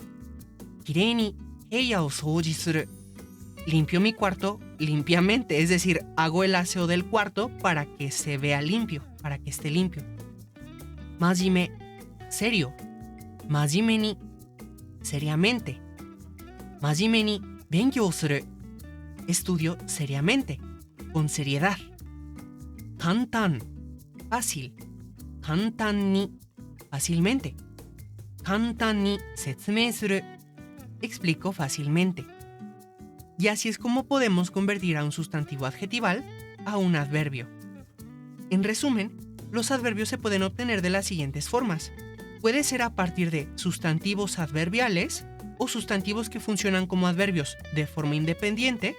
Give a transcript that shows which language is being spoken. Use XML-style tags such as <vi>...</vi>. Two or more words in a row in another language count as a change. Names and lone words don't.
<ja>綺麗に部屋を掃除する.</ja> <es>Limpio mi cuarto limpiamente, es decir, hago el aseo del cuarto para que se vea limpio, para que esté limpio. Majime, serio.</es> <ja>真面目に,</ja> <es>seriamente.</es> <ja>真面目に勉強する.</ja> <es>Estudio seriamente, con seriedad. Kantan, fácil.</es> <ja>簡単に,</ja> <es>fácilmente.</es> <ja>簡単に説明する.</ja> <es>Explico fácilmente. Y así es como podemos convertir a un sustantivo adjetival a un adverbio. En resumen, los adverbios se pueden obtener de las siguientes formas. Puede ser a partir de sustantivos adverbiales o sustantivos que funcionan como adverbios de forma independiente.</es>